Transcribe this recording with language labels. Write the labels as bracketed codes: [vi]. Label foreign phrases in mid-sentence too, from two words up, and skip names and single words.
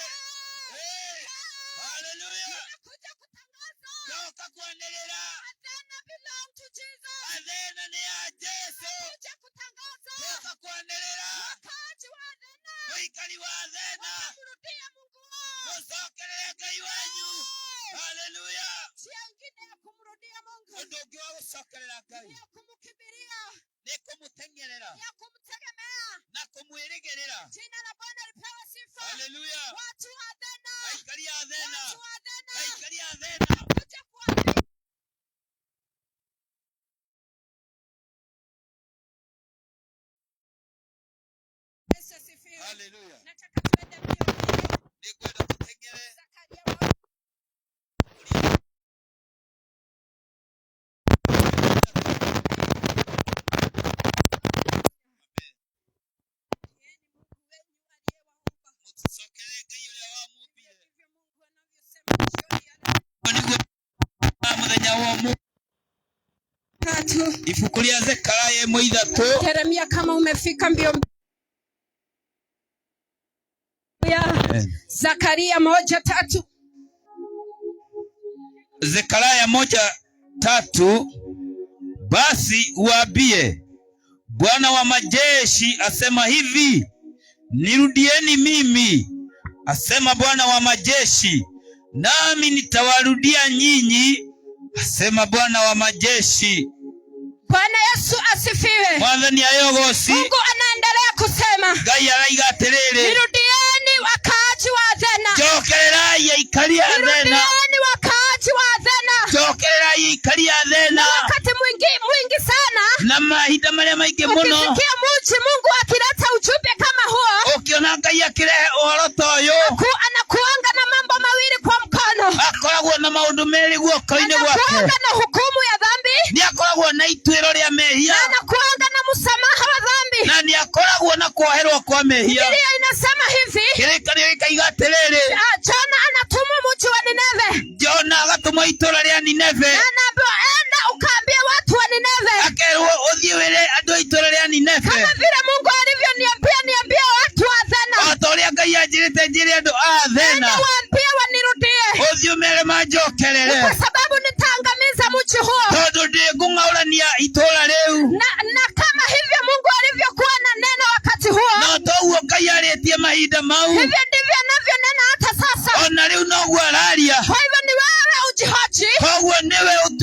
[en] Hey! Hallelujah! [sw] Nimekuja kutangaza, [ki] Ndoka kwanĩrĩra, [en] Athena belong to Jesus. [ki] Athena nĩ ya Jesũ. [sw] Nimekuja kutangaza, [ki] Ndoka kwanĩrĩra, [sw] wakaaji wa Athena [ki] mũikari wa Athena, [sw] wakamrudia Mungu wao. [ki] mũcokerere Ngai wanyu. Hallelujah! [sw] Njia ingine ya kumrudia Mungu [ki] Ũndũ ũngĩ wa gũcokerera Ngai [sw] ni ya kumkimbilia, [ki] nĩ kũmũteng'erera [sw] ya kumtegemea. [ki] na kũmwĩrĩgĩrĩra. [sw] Jina la Bwana lipewe sifa. Hallelujah! Watu wa Athena, [ki] Aikari a Athena, [sw] watu wa Athena, [ki] aikari a Athena, [sw] kuja kuambia Yesu asifiwe. hallelujah. Nataka tuende mbio mbio. [ki] Nĩngwenda tũteng'ere [sw] Zakaria moja. Yeye ni Mungu wenu aliyewaumba. [ki] mũcokerere Ngai ũrĩa wamumbire. [sw] Ndivyo Mungu anavyosema jioni ya leo. [ki] Nĩguo mũthenya wa ũmũthĩ. [sw] Tatu. [ki] Ibuku rĩa Zekaria 1:3. [sw] Yeremia, kama umefika mbio mbio. Zakaria 1:3. [ki] Zekaria 1:3. [sw] Basi uambie, Bwana wa majeshi asema hivi, nirudieni mimi, asema Bwana wa majeshi, nami nitawarudia nyinyi, asema Bwana wa majeshi. Bwana Yesu asifiwe. [ki] Mwathani ayogosi. [sw] Mungu anaendelea kusema, [ki] Ngai araiga atĩrĩrĩ, [sw] nirudieni wakaaji wa Athena. [ki] njokererai aikari a Athena. [sw] Nirudieni wakaaji wa Athena. [ki] Njokererai aikari a Athena. [sw] Wakati mwingi sana [ki] Na mahinda marĩa maingĩ mũno [sw] ukisikia mji Mungu akileta ujumbe kama huo, [ki] ũkĩona Ngai akĩrehe ũhoro ta ũyũ, [sw] anakuanga na mambo mawili kwa mkono. [ki] akoragwo na maũndũ merĩ guoko-inĩ gwake. [sw] Anakuanga na hukumu ya dhambi, [ki] Nĩ akoragwo na ituĩro rĩa mehia, [sw] na anakuanga na msamaha wa dhambi. [ki] na nĩ akoragwo na kuoherwo kwa mehia. [sw] Biblia inasema hivi, [ki] Kĩrĩkanĩro gĩkaiga atĩrĩrĩ, [sw] Jona anatumwa mji wa Nineve, [ki] Jona agatũmwo itũũra rĩa Nineve, [sw] na anaambiwa enda ukaambie watu wa Nineve, [ki] akerwo ũthiĩ wĩre andũ a itũũra rĩa Nineve, [sw] kama vile Mungu niambia watu wa Athena, [ki] o ta ũrĩa Ngai anjĩrĩte njĩre andũ a Athena, [sw] waambie wanirudie, [ki] ũthiĩ ũmere manjokerere, [sw] kwa sababu nitaangamiza mji huo. [ki] tondũ ndĩngũng'aũrania itũũra rĩu. [sw] Na kama hivyo Mungu alivyokuwa na neno wakati huo, [ki] No toguo Ngai arĩtie mahinda mau, [sw] hivyo ndivyo anavyonena hata sasa. [ki] ona rĩu noguo araria. [sw] Kwa hivyo ni wewe ujihoji, [ki] Koguo nĩwe